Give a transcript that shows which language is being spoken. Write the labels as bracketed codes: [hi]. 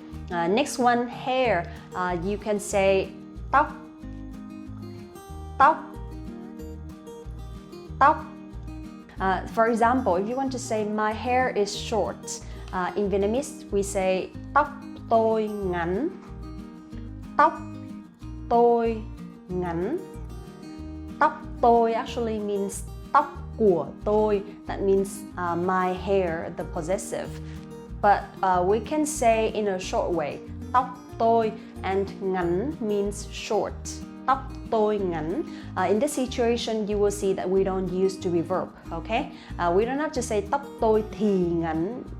[en] Next one, hair. You can say tóc. Tóc. [vi] Tóc. [en] For example, if you want to say my hair is short, in Vietnamese we say [vi] tóc tôi ngắn. Tóc tôi ngắn. Tóc tôi [en] actually means [vi] tóc của tôi. [en] That means my hair, the possessive. But we can say in a short way, [vi] tóc tôi, [en] and ngắn means short. [vi] Tóc tôi ngắn. [en] In this situation, you will see that we don't use to be verb, okay? We don't have to say [vi] tóc tôi thì ngắn.